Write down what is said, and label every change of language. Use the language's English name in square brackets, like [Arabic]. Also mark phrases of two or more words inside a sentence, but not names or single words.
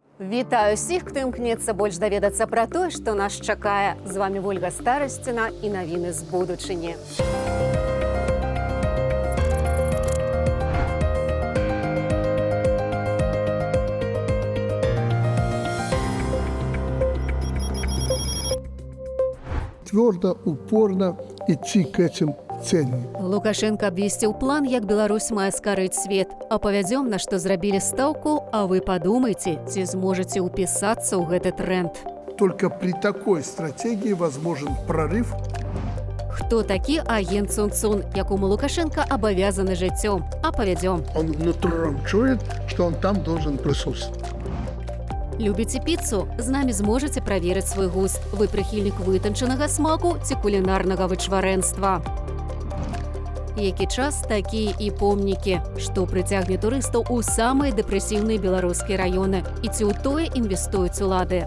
[Belarusian] Вітаю всіх, хто імкнецца больш даведацца пра тое, што нас чакае. З вами Вольга Старасціна і навіны з будучыні. [Russian] Твердо, упорно идти к этим целям. [Belarusian] Лукашенко абвесціў план, як Беларусь мае скарыць свет. Апавядзём, на што зрабілі стаўку, а вы падумайце, ці зможаце ўпісацца ў гэты тренд. [Russian] Только при такой стратегии возможен прорыв. [Belarusian] Хто такі агент Цун-Цун, якому Лукашенко абавязаны жыццём? Апавядзём. [Russian] Он внутром чует, что он там должен присутствовать. [Belarusian] Любіце піцу? З намі зможаце праверыць свой густ. Вы прыхільнік вытанчанага смаку ці кулінарнага вычварэнства. Які час, такія і помнікі, што прыцягне турыстаў у самыя дэпрэсіўныя беларускія раёны і ці ў тое інвестуюць улады.